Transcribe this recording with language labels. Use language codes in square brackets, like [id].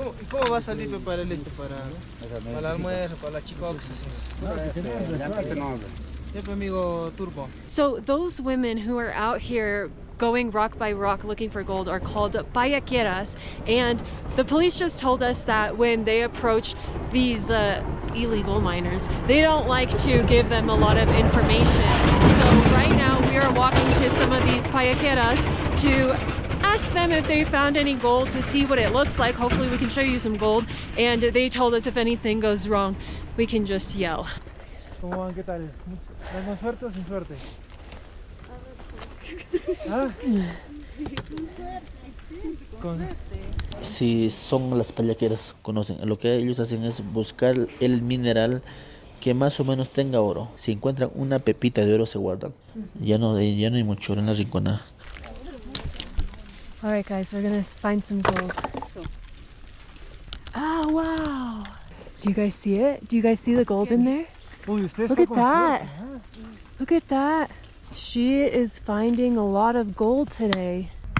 [es] ¿Cómo va a salir para el para el almuerzo, para la chicox? Siempre amigo turco. [en] So those women who are out here going rock by rock looking for gold are called Bayakiras, and the police just told us that when they approach these illegal miners, they don't like to give them a lot of information. So right now we are walking to some of these Bayakiras to ask them if they found any gold, to see what it looks like. Hopefully we can show you some gold, and they told us if anything goes wrong we can just yell. [es] ¿Cómo van? ¿Qué tal? ¿Más suerte o sin suerte? ¿Ah? Si son las Bayakiras, conocen. Lo que ellos hacen es buscar el mineral que más o menos tenga oro. Si encuentran una pepita de oro se guardan. Ya no hay mucho oro en la Rinconada. [en] All right, guys, we're gonna find some gold. Oh, wow. Do you guys see it? Do you guys see the gold in there? Look at that. Look at that. She is finding a lot of gold today.